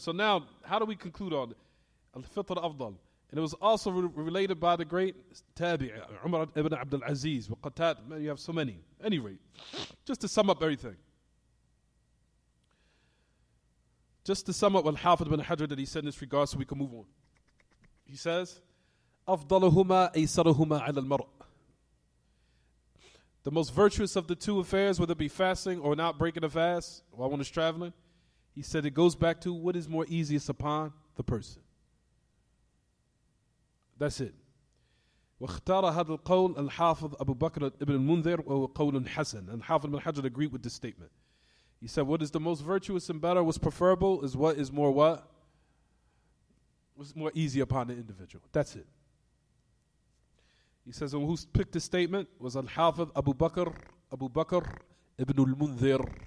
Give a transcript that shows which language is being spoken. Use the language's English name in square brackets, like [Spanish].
[English] So now, how do we conclude on Al-Fitr afdal? And it was also related by the great Tabi'i, Umar ibn Abdul Aziz, wa Qatat. You have so many. Anyway, just to sum up everything. Just to sum up Al-Hafidh ibn Hajar that he said in this regard so we can move on. He says, [Arabic] أفضلهما أيسرهما على المرء. [English] The most virtuous of the two affairs, whether it be fasting or not breaking a fast while one is traveling, he said it goes back to what is more easiest upon the person. That's it. [Arabic] واختار هذا القول الحافظ أبو بكر ابن المنذر وهو قول حسن. [English] And Hafidh ibn Hajar agreed with this statement. He said, what is the most virtuous and better, what's preferable, is what is more what? What's more easy upon the individual. That's it. He says, and who picked this statement was Al-Hafidh Abu Bakr ibn al-Munzir.